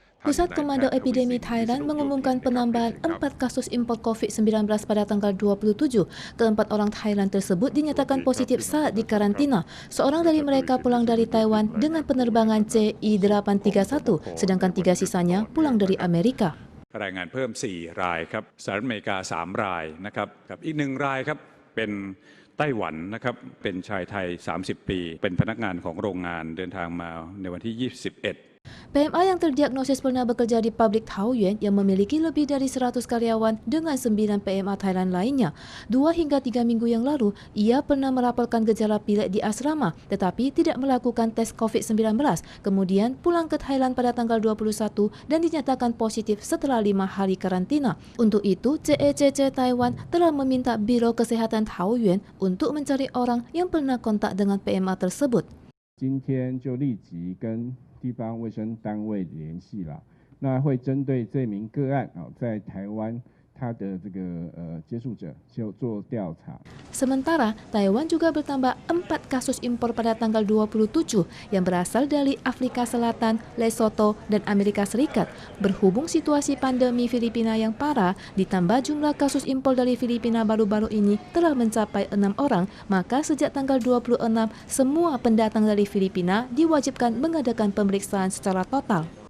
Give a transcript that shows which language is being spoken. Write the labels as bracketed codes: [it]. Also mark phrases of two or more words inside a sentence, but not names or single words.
[id] Pusat Komando Epidemi Thailand mengumumkan penambahan 4 kasus impor COVID-19 pada tanggal 27. Keempat orang Thailand tersebut dinyatakan positif saat dikarantina. Seorang dari mereka pulang dari Taiwan dengan penerbangan CI831, sedangkan 3 sisanya pulang dari Amerika. [th] รายงานเพิ่ม4 รายครับสหรัฐอเมริกา3 รายนะครับกับอีก1 รายครับเป็นไต้หวันนะครับเป็นชายไทย30 ปีเป็นพนักงานของโรงงานเดินทางมาในวันที่21 [id] PMA yang terdiagnosis pernah bekerja di pabrik Taoyuan yang memiliki lebih dari 100 karyawan dengan 9 PMA Thailand lainnya. 2 hingga 3 minggu yang lalu, ia pernah melaporkan gejala pilek di asrama tetapi tidak melakukan tes COVID-19. Kemudian pulang ke Thailand pada tanggal 21 dan dinyatakan positif setelah 5 hari karantina. Untuk itu, CECC Taiwan telah meminta Biro Kesehatan Taoyuan untuk mencari orang yang pernah kontak dengan PMA tersebut. [zh] 今天就立即跟地方卫生单位联系了，那会针对这名个案在台湾他的这个接触者就做调查。 [id] Sementara, Taiwan juga bertambah 4 kasus impor pada tanggal 27 yang berasal dari Afrika Selatan, Lesotho, dan Amerika Serikat. Berhubung situasi pandemi Filipina yang parah, ditambah jumlah kasus impor dari Filipina baru-baru ini telah mencapai 6 orang, maka sejak tanggal 26, semua pendatang dari Filipina diwajibkan mengadakan pemeriksaan secara total.